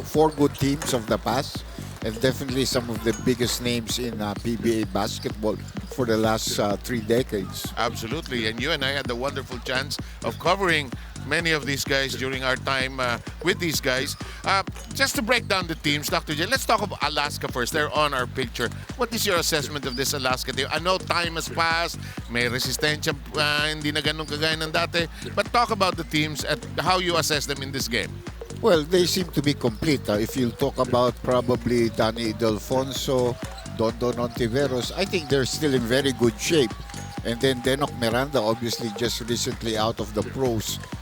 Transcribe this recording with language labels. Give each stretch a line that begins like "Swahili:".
English: Four good teams of the past, and definitely some of the biggest names in PBA basketball for the last 3 decades. Absolutely. And you and I had the wonderful chance of covering many of these guys during our time with these guys. Just to break down the teams, Dr. J, let's talk about Alaska first. They're on our picture. What is your assessment of this Alaska team? I know time has passed.
Filipino: May resistensya, hindi na ganun kagaya ng dati.
English: But talk about the teams and how you assess them in this game. Well, they seem to be complete. If you talk about probably Danny Delfonso, Dondon Ontiveros, I think they're still in very good shape. And then Denok Miranda, obviously just recently out of the pros.